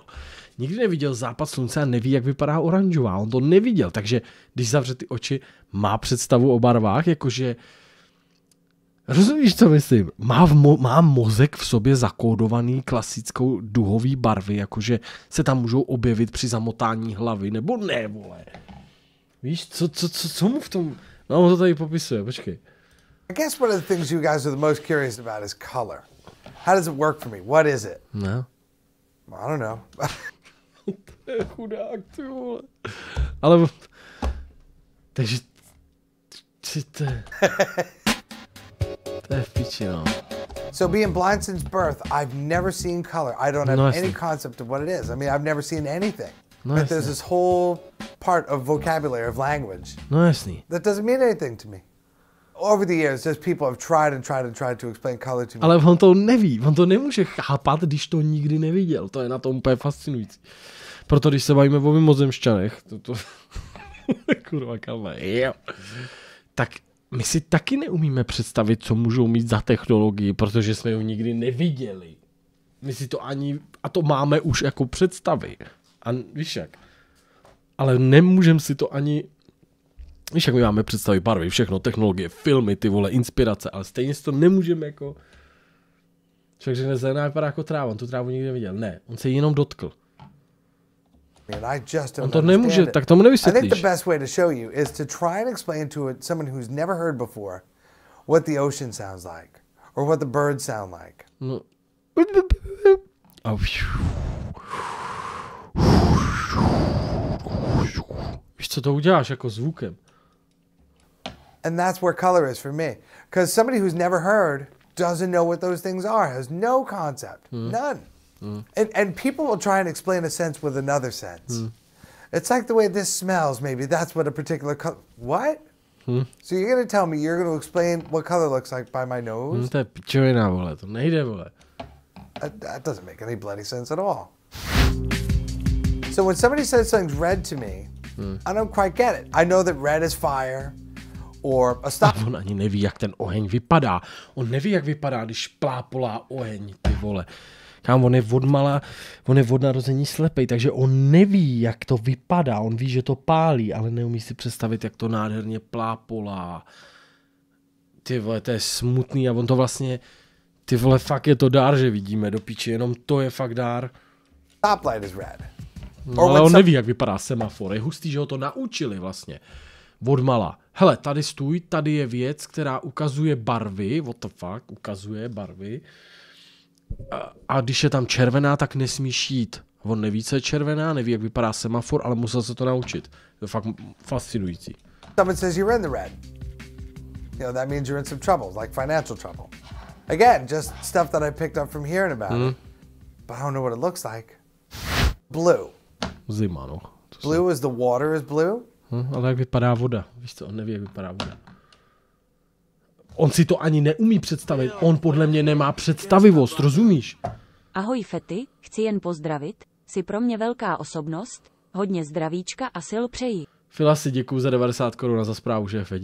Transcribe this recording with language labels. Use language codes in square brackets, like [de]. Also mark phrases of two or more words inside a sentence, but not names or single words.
[cs] Nikdy neviděl západ slunce a neví, jak vypadá oranžová, on to neviděl, takže když zavře ty oči, má představu o barvách, jakože rozumíš, co myslím? Má mozek v sobě zakódovaný klasickou duhový barvy, jakože se tam můžou objevit při zamotání hlavy, nebo ne, vole. Víš, co mu v tom... No, on to tady popisuje, počkej. [en] I guess one of the things you guys are the most curious about is color. How does it work for me? What is it? [cs] No. [en] I don't know. [cs] To je chudák, ty vole. Ale... Takže... To je v piči, no. [en] So being blind since birth, I've never seen color. I don't have any concept of what it is. I mean, I've never seen anything. But there's this whole part of vocabulary, of language. [cs] No jasný. [en] That doesn't mean anything to me. Over the years, there's people have tried to explain color to me. [cs] Ale on to neví, on to nemůže chápat, když to nikdy neviděl. To je na tom úplně fascinující. Proto když se bavíme o mimozemšťanech, kurva kalma, jo. Tak my si taky neumíme představit, co můžou mít za technologii, protože jsme ji nikdy neviděli. My si to ani, a to máme už jako představy. A víš jak? Ale nemůžeme si to ani, víš jak my máme představy barvy, všechno, technologie, filmy, ty vole, inspirace, ale stejně si to nemůžeme jako, člověk řekne, zelená vypadá jako tráva, on tu trávu nikdy neviděl. Ne, on se jenom dotkl. On to nemůže, tak tomu nevysvětlíš. [en] I think the best way to show you is to try and explain to someone who's never heard before what the ocean sounds like or what the birds sound like. [cs] No. Víš, co to uděláš jako zvukem? [en] And that's where color is for me. Because somebody who's never heard doesn't know what those things are, has no concept, none. And people will try and explain a sense with another sense. It's like the way this smells, maybe that's what a particular color... What? So you're going to tell me you're going to explain what color looks like by my nose? [cs] To je pičovina, vole, to nejde, vole. [en] That doesn't make any bloody sense at all. So when somebody says something's red to me, I don't quite get it. I know that red is fire, or a stop. [cs] On ani neví, jak ten oheň vypadá. On neví, jak vypadá, když plápolá oheň, ty vole. Kámo, on je od narození slepej, takže on neví, jak to vypadá. On ví, že to pálí, ale neumí si představit, jak to nádherně plápolá. Ty vole, to je smutný a on to vlastně... Ty vole, fakt je to dár, že vidíme do piči, jenom to je fakt dár. [en] Stoplight is red. [cs] No, ale on neví, jak vypadá semafor. Je hustý, že ho to naučili vlastně. Odmala. Hele, tady stůj, tady je věc, která ukazuje barvy. [en] What the fuck? [cs] Ukazuje barvy. A když je tam červená, tak nesmíš jít. On neví, co je červená, neví, jak vypadá semafor, ale musel se to naučit. To je fakt fascinující. [en] Someone says you're in the red. You know, that means you're in some trouble, like financial trouble. Again, just stuff that I picked up from hearing about it. But I don't know what it looks like. Blue. [cs] Zima, no. [en] Blue is the water is blue? [cs] Ale jak vypadá voda? Víš co, on neví, jak vypadá voda. On si to ani neumí představit. On podle mě nemá představivost, rozumíš? Ahoj Fety, chci jen pozdravit. Jsi pro mě velká osobnost. Hodně zdravíčka a sil přeji. Filasi, děkuju za 90 korun za zprávu, šéfe.